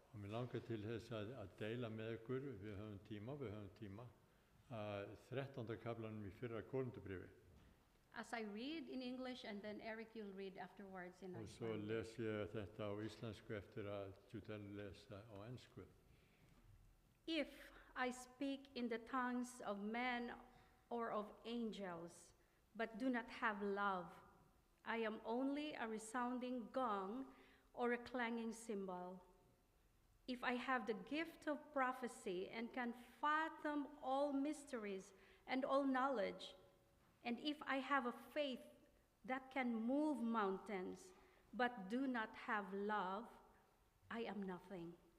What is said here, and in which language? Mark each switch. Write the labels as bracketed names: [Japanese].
[Icelandic] Og mér langar til þess að deila með ykkur, við höfum tíma, 13. kaplanum í fyrra Korinthubréfi. [English] As I read in English, and then Eric, you'll read afterwards in [Icelandic] Og [English] Irish. [Icelandic] svo les ég þetta á íslensku eftir að Judel lesa á ensku. [English] If I speak in the tongues of men or of angels, but do not have love, I am only a resounding gong or a clanging cymbal. If I have the gift of prophecy and can fathom all mysteries and all knowledge, and if I have a faith that can move mountains, but do not have love, I am nothing.